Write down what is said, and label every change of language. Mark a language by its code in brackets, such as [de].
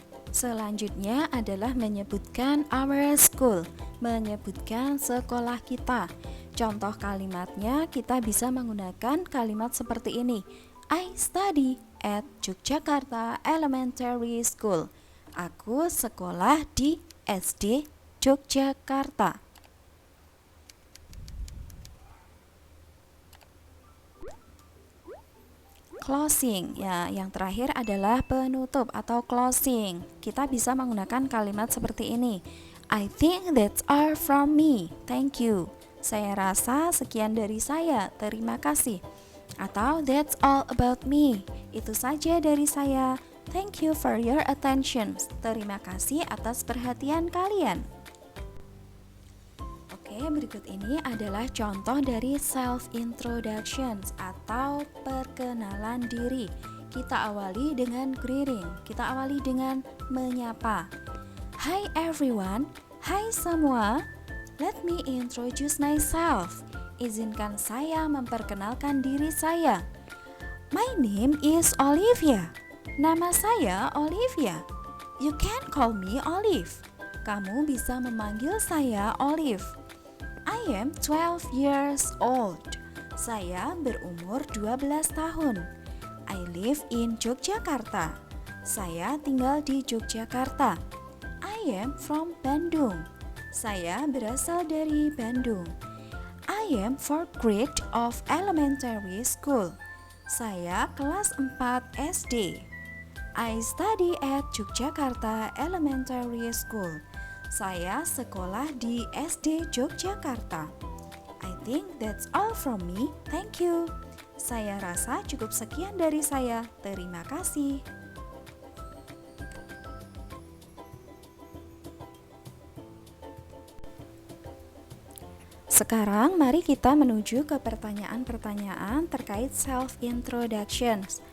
[id] Selanjutnya adalah menyebutkan [en] our school, [id] menyebutkan sekolah kita. Contoh kalimatnya kita bisa menggunakan kalimat seperti ini. [en] I study at Yogyakarta Elementary School. [id] Aku sekolah di SD Yogyakarta. Closing, ya, yang terakhir adalah penutup atau closing. Kita bisa menggunakan kalimat seperti ini. [en] I think that's all from me. Thank you. [id] Saya rasa sekian dari saya, terima kasih. Atau [en] that's all about me. [id] Itu saja dari saya. [en] Thank you for your attention. [id] Terima kasih atas perhatian kalian. Oke, berikut ini adalah contoh dari self-introductions atau perkenalan diri. Kita awali dengan greeting, kita awali dengan menyapa. [en] Hi everyone, [id] hai semua. [en] Let me introduce myself. [id] Izinkan saya memperkenalkan diri saya. [en] My name is Olivia. [id] Nama saya Olivia. [en] You can call me Olive. [id] Kamu bisa memanggil saya Olive. [en] I am 12 years old. [id] Saya berumur 12 tahun. [en] I live in Yogyakarta. [id] Saya tinggal di Yogyakarta. [en] I am from Bandung. [id] Saya berasal dari Bandung. [en] I am 4th grade of elementary school. [id] Saya kelas 4 SD. [en] I study at Yogyakarta Elementary School. [id] Saya sekolah di SD Yogyakarta. [en] I think that's all from me. Thank you. [id] Saya rasa cukup sekian dari saya. Terima kasih. Sekarang mari kita menuju ke pertanyaan-pertanyaan terkait self-introductions.